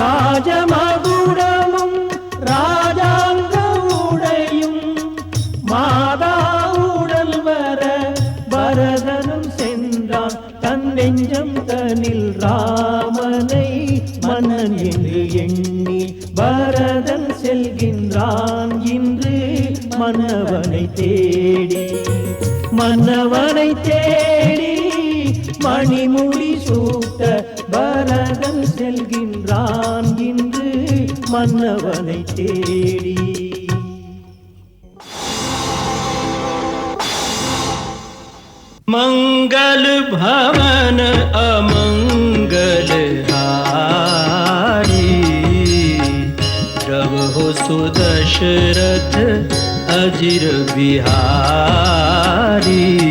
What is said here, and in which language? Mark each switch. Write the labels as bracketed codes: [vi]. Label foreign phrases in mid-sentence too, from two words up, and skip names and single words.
[ta] ராஜமகுடமும் ராஜாங்க உடையும் மாதா உடல் வர பரதனும் சென்றான் தன் நெஞ்சம் தனில் ராமனை மன்னன் என்று எண்ணி பரதன் செல்கின்றான் இன்று மன்னவனை தேடி மணிமுடி சூட்ட பரதன் செல்கின்றான் இன்று மன்னவனை தேடி. [awa] मंगल भवन अमंगल हारी प्रभु सुदशरथ अजिर बिहारी.